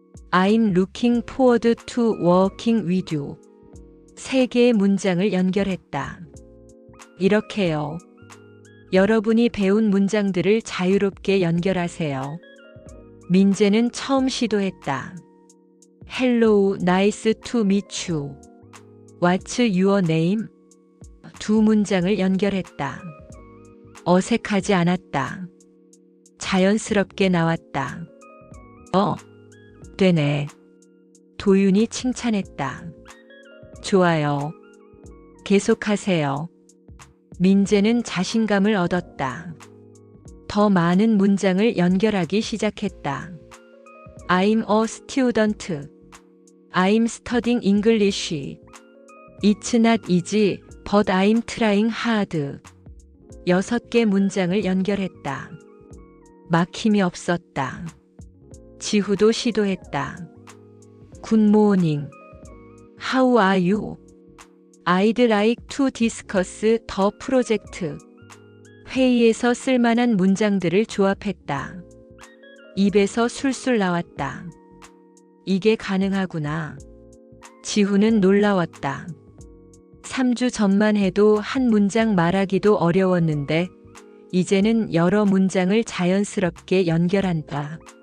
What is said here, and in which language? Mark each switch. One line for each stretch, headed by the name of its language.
English: I'm looking forward to working with you.
Korean: 3개의 문장을 연결했다. 이렇게요. 여러분이 배운 문장들을 자유롭게 연결하세요. 민재는 처음 시도했다.
English: Hello, nice to meet you. What's your name? 2
Korean: 문장을 연결했다. 어색하지 않았다. 자연스럽게 나왔다. 되네. 도윤이 칭찬했다. 좋아요. 계속하세요. 민재는 자신감을 얻었다. 더 많은 문장을 연결하기 시작했다.
English: I'm a student. I'm studying English. It's not easy, but I'm trying hard.
Korean: 6개 문장을 연결했다. 막힘이 없었다. 지후도 시도했다.
English: 굿모닝. How are you? I'd like to discuss the project.
Korean: 회의에서 쓸만한 문장들을 조합했다. 입에서 술술 나왔다. 이게 가능하구나. 지후는 놀라웠다. 3주 전만 해도 한 문장 말하기도 어려웠는데 이제는 여러 문장을 자연스럽게 연결한다.